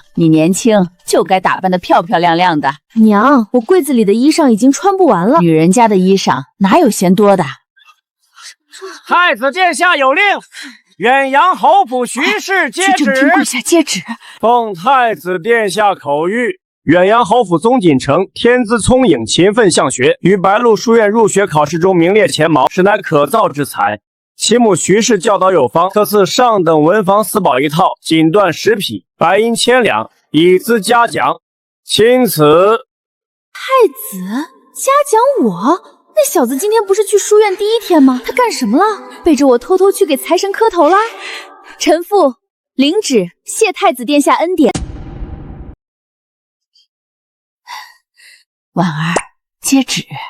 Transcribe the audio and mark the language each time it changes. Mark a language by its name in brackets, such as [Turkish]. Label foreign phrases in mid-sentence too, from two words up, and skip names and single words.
[Chinese] 你年輕，就該打扮得漂漂亮亮的。娘，我櫃子裡的衣裳已經穿不完了。女人家的衣裳哪有嫌多的？太子殿下有令，遠洋侯府徐氏接旨。君跪下接旨。奉太子殿下口谕，遠洋侯府宗錦城天資聰穎，勤奮向學，於白鹿書院入學考試中名列前茅，實乃可造之才。其母徐氏教導有方，特賜上等文房四寶1套，錦緞10匹，白銀1000兩，以資嘉獎。欽此。太子嘉獎我？那小子今天不是去書院第1天嗎？他幹什麼了？背着我偷偷去給財神磕頭啦？臣婦領旨，謝太子殿下恩典。婉兒接旨。